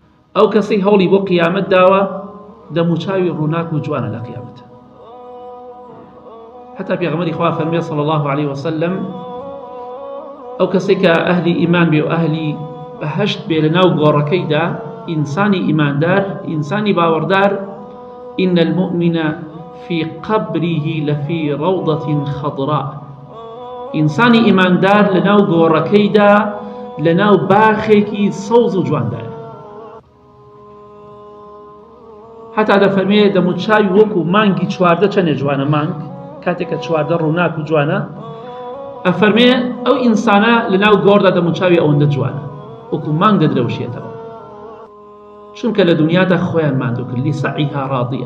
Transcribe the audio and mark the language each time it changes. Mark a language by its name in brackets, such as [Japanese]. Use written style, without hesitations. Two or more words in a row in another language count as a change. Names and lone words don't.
[Central Kurdish] ئەو کەسەی هەوڵی بۆ قیامەت داوە دەموچاوی ڕووناک و جوانە لە قیامەت. حتى پێغەمبەری خوا فەرمێ [Arabic] صلی الله عليه وسلم [Central Kurdish] ئەو کەسێک کە ئەهلی ئیمان بێ و ئەهلی بەهەشت بێ لەناو گۆڕەکەیدا، ئینسانی ئیماندار، ئینسانی باوەڕدار، [Arabic] إن المؤمن في قبره لفي روضة خضراء. [Central Kurdish] ئینسانی ئیماندار لەناو گۆڕەکەیدا لەناو باخێکی سەوز و جواندایە. حتا دەفەرمێ دەموچاوی وەکو مانگی چواردە چەندێ جوانە مانگ کاتێککە چواردە ڕووناک و جوانە، ئەفەرمێ ئەو ئینسانە لەناو گۆڕدا دەموچاوی ئەوەندە جوانە وەکو مانگ دەدرەوشێتەوە، چونکە لە دنیادا خۆیان ماندوو کرد [Arabic] لسعیها ڕاضیە.